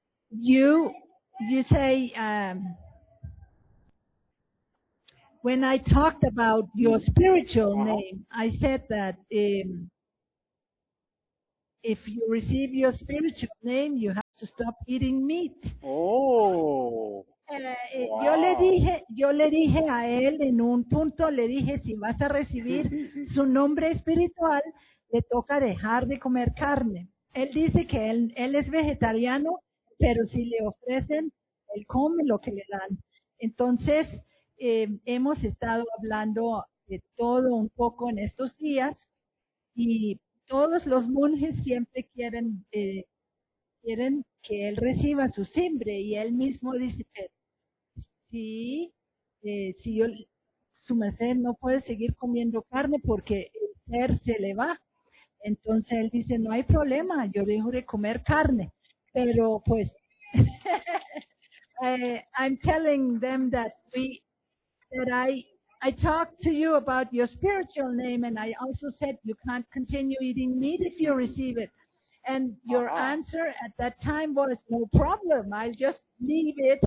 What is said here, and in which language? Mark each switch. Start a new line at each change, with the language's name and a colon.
English: You say when I talked about your spiritual name, I said that if you receive your spiritual name, you have to stop eating meat. Oh.
Spanish: Yo le dije a él en un punto, le dije, si vas a recibir su nombre espiritual, le toca dejar de comer carne. Él dice que él es vegetariano, pero si le ofrecen, él come lo que le dan. Entonces, hemos estado hablando de todo un poco en estos días y todos los monjes siempre quieren que él reciba su simbre y él mismo dice, si su merced no puede seguir comiendo carne porque el ser se le va. Entonces él dice, no hay problema, yo dejo de comer carne. Pero pues,
English: I'm telling them that I talked to you about your spiritual name and I also said you can't continue eating meat if you receive it. And your answer at that time was, no problem, I'll just leave it.